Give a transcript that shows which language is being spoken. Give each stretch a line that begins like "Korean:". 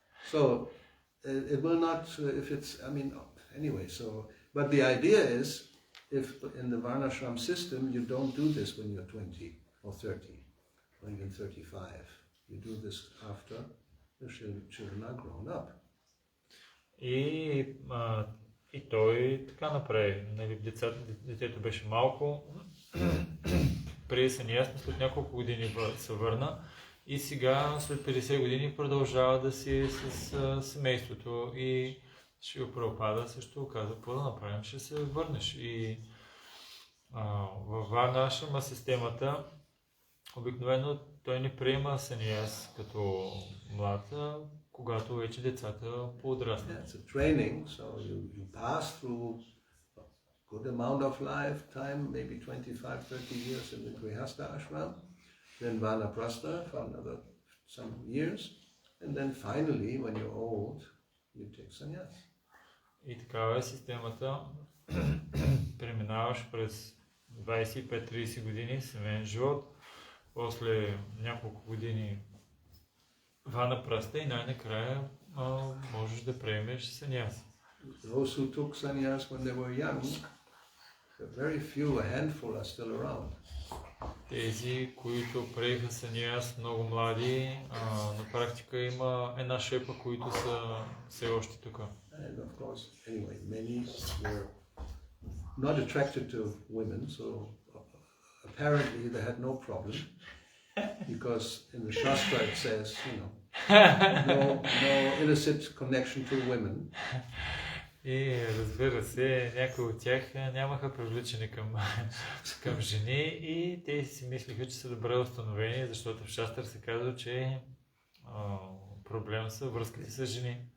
English: So it will not, if it's, anyway, so, but the idea is, if in the Varnashram system, you don't do this when you're 20 or 30 or even 35. You do this after the children are grown up.
Bulgarian: И той така направи. Нали, детето беше малко, прие саньяс, след няколко години се върна и сега след 50 години продължава да си с семейството и Шрила Прабхупада също каза, какво да направим, ще се върнеш. И във Варнашрама системата обикновено той не приема саньяс като млад, когато вече децата подраснат.
English: It's a training, so you pass through a good amount of lifetime, maybe 25-30 years in the Grihastha ashram, then Vanaprastha for another some years, and then finally, when you're old, you take sannyas.
Bulgarian: И такава е системата. Преминаваш през 25-30 години семейен живот, после няколко години Ванапраста и най-накрая можеш да приемеш саньяс.
English: Those who took sannyas when they were young, very few, a handful are still around.
Bulgarian: Тези, които приеха саньяс много млади, на практика има една шепа, които са все още тук.
English: And of course, anyway, many were not attracted to women, so apparently they had no problem, because in the Shastra it says, no illicit connection to women.
Bulgarian: И разбира се, някои от тях нямаха привличане към жени и те си мислиха, че са добре установени, защото в Шастър се казва, че проблем са връзките с жени.